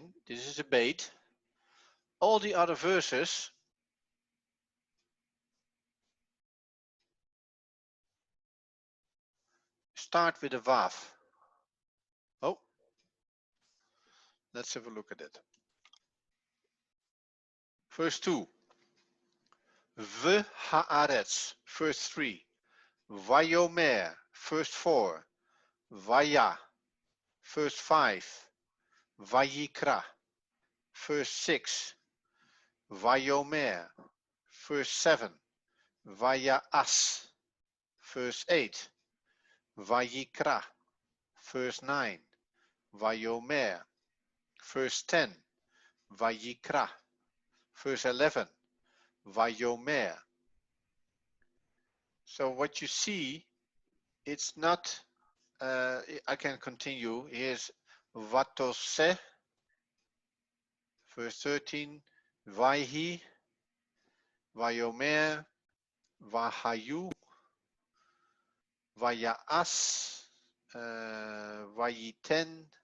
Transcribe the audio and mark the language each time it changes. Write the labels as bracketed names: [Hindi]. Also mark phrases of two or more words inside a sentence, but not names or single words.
[English] This is a bait. All the other verses start with a vav. Oh, let's have a look at it. Verse 2. V'haaretz, verse 3. Vayomer, verse 4. Vaya, verse 5. Vayikra, verse 6. Vayomer, verse 7. Vayaas, verse 8. Vayikra, verse 9. Vayomer, verse 10. Vayikra, verse 11. Vayomer. So what you see, it's not, I can continue. Here's Vatose, verse 13. [Hebrew] ויהי, ויאמר, ויהיו, ויעש, ויתן,